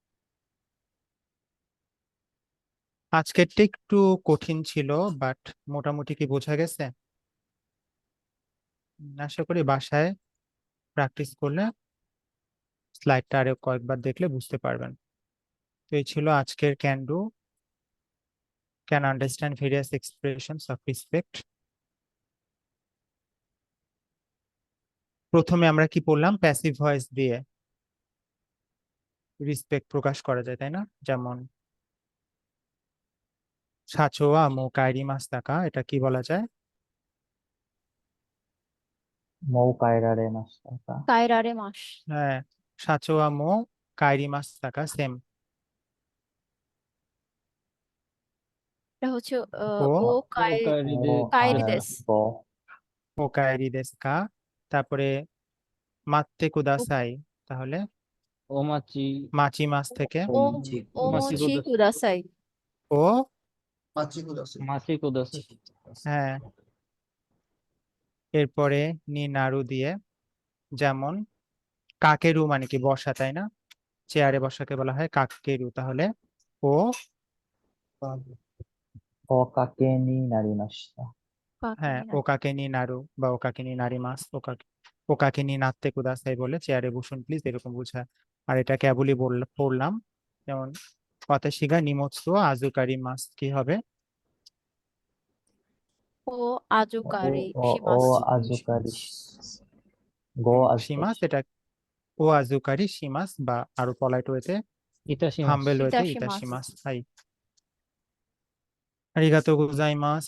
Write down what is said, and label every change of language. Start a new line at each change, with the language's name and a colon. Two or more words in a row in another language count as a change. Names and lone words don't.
Bangla: আজকেরটা একটু কঠিন ছিল, বাট মোটামুটি কি বোঝা গেছে? আশা করি বাসায় প্র্যাকটিস করলে, স্লাইডটা আরো কয়েকবার দেখলে বুঝতে পারবেন। তো এই ছিল আজকের
English: can do, can understand various expressions of respect.
Bangla: প্রথমে আমরা কি পড়লাম?
English: passive voice
Bangla: দিয়ে রেসপেক্ট প্রকাশ করা যায়, তাই না? যেমন
Japanese: 社長はもう帰りましたか,
Bangla: এটা কি বলা যায়?
Japanese: もう帰られましたか帰られます.
Bangla: হ্যাঁ,
Japanese: 社長はもう帰りましたか
Bangla: সেম। এটা হচ্ছে
Japanese: おおかえお帰り
Bangla: আর
Japanese: です. ごお帰りですか. তারপরে 待ってください, তাহলে お待ち待ちます থেকে お待ちお待ちください. お, 待ちください.
Bangla: হ্যাঁ, এরপরে
Japanese: になる
Bangla: দিয়ে, যেমন কাকেরু মানে কি বসা, তাই না? চেয়ারে বসাকে বলা হয় কাকেরু, তাহলে ও,
Japanese: おかけになりました
Bangla: হ্যাঁ,
Japanese: かけにおかけになる
Bangla: বা
Japanese: おかけになります, おかけになってください
Bangla: বলে চেয়ারে বসুন প্লিজ এরকম বোঝায়। আর এটা কেবলই পড়লাম, যেমন
Japanese: 私が荷物預かります
Bangla: কি হবে?
Japanese: お預かりおします. 預かりしご預かり
Bangla: শিমাস, এটা
Japanese: お預かりします,
Bangla: বা আরো পলাইট ওয়েতে
Japanese: いたします.
Bangla: হাম্বেল ওয়েতে
Japanese: いたします. いたします。はい、ありがとうございます.